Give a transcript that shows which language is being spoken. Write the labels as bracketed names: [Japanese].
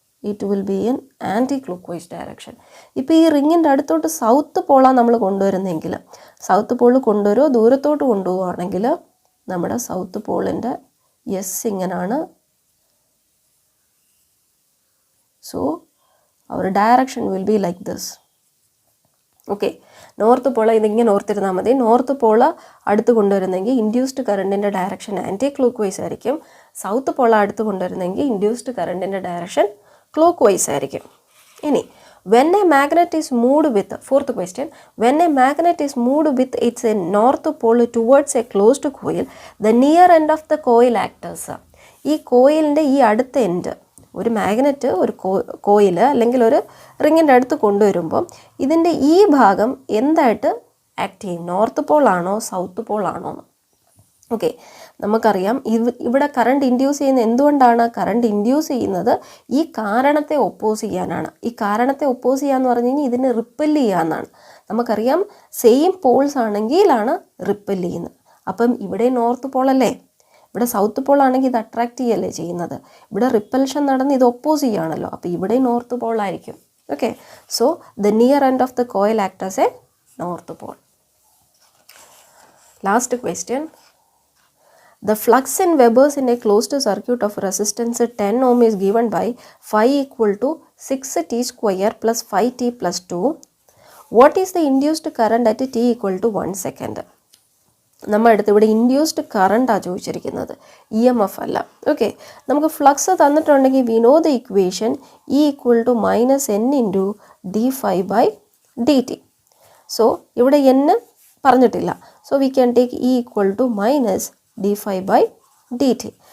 [English] It will be in anticlockwise direction. [Malayalam] ഇപ്പോൾ ഈ റിങ്ങിൻ്റെ അടുത്തോട്ട് സൗത്ത് പോളാണ് നമ്മൾ കൊണ്ടുവരുന്നെങ്കിൽ, സൗത്ത് പോൾ കൊണ്ടുവരുമോ ദൂരത്തോട്ട് കൊണ്ടുപോവുകയാണെങ്കിൽ നമ്മുടെ south പോളിൻ്റെ yes ഇങ്ങനാണ്. [English] So our direction will be like this. [Malayalam] Okay, north പോള ഇതിങ്ങനെ ഓർത്തിരുന്നാൽ മതി. നോർത്ത് പോള അടുത്ത് കൊണ്ടുവരുന്നെങ്കിൽ induced കറണ്ടിൻ്റെ direction anti clock vice ആയിരിക്കും. സൗത്ത് പോള അടുത്ത് കൊണ്ടുവരുന്നെങ്കിൽ ഇൻഡ്യൂസ്ഡ് കറണ്ടിൻ്റെ ഡയറക്ഷൻ ക്ലോക്ക് വൈസ് ആയിരിക്കും. ഇനി [English] when a magnet is moved with, fourth question, when a magnet is moved with its north pole towards a closed coil, the near end of the coil acts as. [Malayalam] ഈ കോയിലിൻ്റെ ഈ അടുത്ത end, ഒരു magnet ഒരു coil അല്ലെങ്കിൽ ഒരു റിങ്ങിൻ്റെ അടുത്ത് കൊണ്ടുവരുമ്പോൾ ഇതിൻ്റെ ഈ ഭാഗം എന്തായിട്ട് ആക്ട് ചെയ്യും? നോർത്ത് പോൾ ആണോ സൗത്ത് പോൾ ആണോ? ഓക്കെ, നമുക്കറിയാം ഇവിടെ കറണ്ട് ഇൻഡ്യൂസ് ചെയ്യുന്ന എന്തുകൊണ്ടാണ്? കറണ്ട് ഇൻഡ്യൂസ് ചെയ്യുന്നത് ഈ കാരണത്തെ ഒപ്പോസ് ചെയ്യാനാണ്. ഈ കാരണത്തെ ഒപ്പോസ് ചെയ്യാന്ന് പറഞ്ഞു കഴിഞ്ഞാൽ ഇതിന് റിപ്പൽ ചെയ്യാന്നാണ്. നമുക്കറിയാം സെയിം പോൾസ് ആണെങ്കിലാണ് റിപ്പൽ ചെയ്യുന്നത്. അപ്പം ഇവിടെ നോർത്ത് പോൾ അല്ലേ, ഇവിടെ സൗത്ത് പോൾ ആണെങ്കിൽ ഇത് അട്രാക്റ്റ് ചെയ്യല്ലേ ചെയ്യുന്നത്. ഇവിടെ റിപ്പൽഷൻ നടന്ന് ഇത് ഒപ്പോസ് ചെയ്യുകയാണല്ലോ, അപ്പോൾ ഇവിടെ നോർത്ത് പോൾ ആയിരിക്കും. [English] Okay, so the near end of the coil act as a north pole. Last question. The flux in Webers in a closed circuit of resistance 10 ohm is given by phi equal to 6t square plus 5t plus 2. What is the induced current at t equal to 1 second? [Malayalam] നമ്മൾ അടുത്ത് ഇവിടെ induced കറണ്ടാണ് ചോദിച്ചിരിക്കുന്നത്, E M F അല്ല. [English] okay, [Malayalam] നമുക്ക് flux തന്നിട്ടുണ്ടെങ്കിൽ [English] We know the equation E equal to minus N into d phi by d t. So [Malayalam] ഇവിടെ N പറഞ്ഞിട്ടില്ല, [English] So we can take E equal to minus d phi by d t.